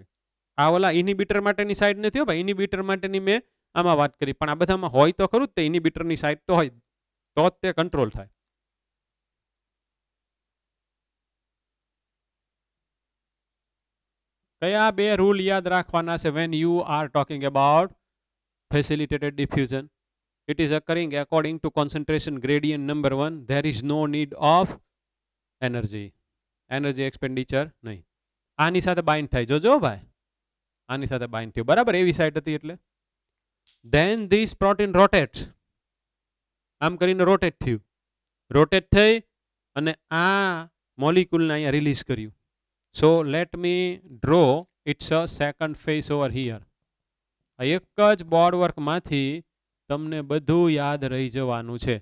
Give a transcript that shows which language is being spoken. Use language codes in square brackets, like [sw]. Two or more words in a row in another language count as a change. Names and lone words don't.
[gu] આ ઓલા ઇનિબિટર માટેની સાઇડ નથી હો ભાઈ. ઇનિબિટર માટેની મેં આમાં વાત કરી, પણ આ બધામાં હોય તો ખરું જ તે ઇનિબિટરની સાઇડ તો હોય તો જ તે કંટ્રોલ થાય. કયા બે રૂલ યાદ રાખવાના છે [en] when you are talking about facilitated diffusion? It is occurring according to concentration gradient number 1. There is no need of energy expenditure નહીં. [gu] આની સાથે બાઇન્ડ થાય, જોજો ભાઈ, આની સાથે બાઇન્ડ થયું બરાબર. એવી સાઇડ હતી એટલે [en] then this protein rotates. [gu] આમ કરીને રોટેટ થયું, રોટેટ થઈ અને આ મોલિક્યુલને અહીંયા રિલીઝ કર્યું. [en] so let me draw its a second face over here. [gu] આ એક જ બોર્ડ વર્કમાંથી તમને બધું યાદ રહી જવાનું છે.